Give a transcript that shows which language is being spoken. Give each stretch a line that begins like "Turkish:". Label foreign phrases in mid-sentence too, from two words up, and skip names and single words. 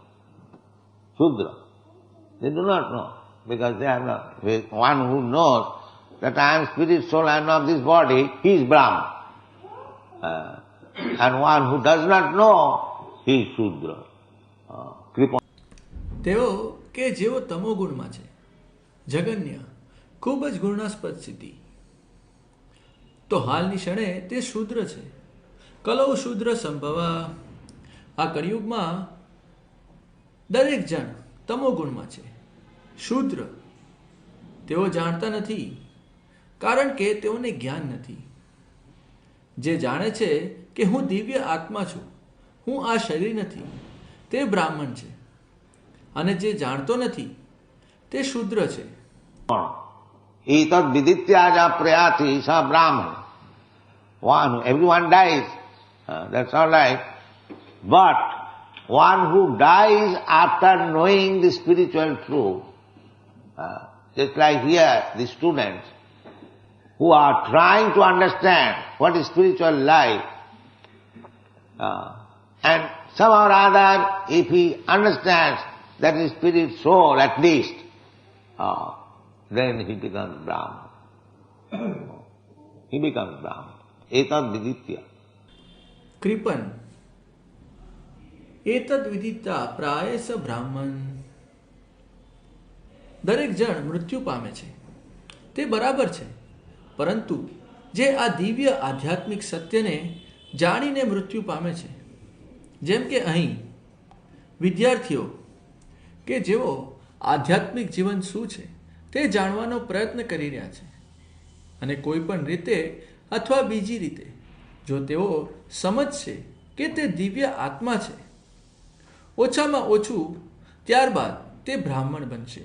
English: Shudra. They do not know, because they are not. One who knows that I am spirit, soul, I am not this body, he is Brahman. And one who does not know, he is Shudra. Kripa.
Gujarati: તેઓ કે જેઓ તમોગુણમાં છે, જગન્ય, ખૂબ જ ગુણાસ્પદ સ્થિતિ, તો હાલની ક્ષણે તે શૂદ્ર છે.
Sanskrit: કલૌ શૂદ્ર સંભવા.
Gujarati: આ કળિયુગમાં દરેક જણ તમોગુણમાં છે, શૂદ્ર. તેઓ જાણતા નથી, કારણ કે તેઓને જ્ઞાન નથી. જે જાણે છે કે હું દિવ્ય આત્મા છું, હું આ શરીર નથી, તે બ્રાહ્મણ છે. અને જે જાણતો નથી તે શૂદ્ર છે.
Sanskrit: Etad vidityaja prayati sa brahman.
English: Everyone dies, that's all right. But one who dies after knowing the spiritual truth, just like here, the students who are trying to understand what is spiritual life, and somehow or other, if he understands that is spirit soul at least, then he becomes Brahman. He becomes Brahman.
Sanskrit: Etad viditya. કૃપન એતદ વિદિતા પ્રાયસ બ્રાહ્મણ.
Gujarati: દરેક જણ મૃત્યુ પામે છે, તે બરાબર છે. પરંતુ જે આ દિવ્ય આધ્યાત્મિક સત્યને જાણીને મૃત્યુ પામે છે, જેમ કે અહીં વિદ્યાર્થીઓ કે જેઓ આધ્યાત્મિક જીવન શું છે તે જાણવાનો પ્રયત્ન કરી રહ્યા છે, અને કોઈ પણ રીતે અથવા બીજી રીતે જો તેઓ સમજશે કે તે દિવ્ય આત્મા છે, ઓછામાં ઓછું ત્યારબાદ તે બ્રાહ્મણ બનશે.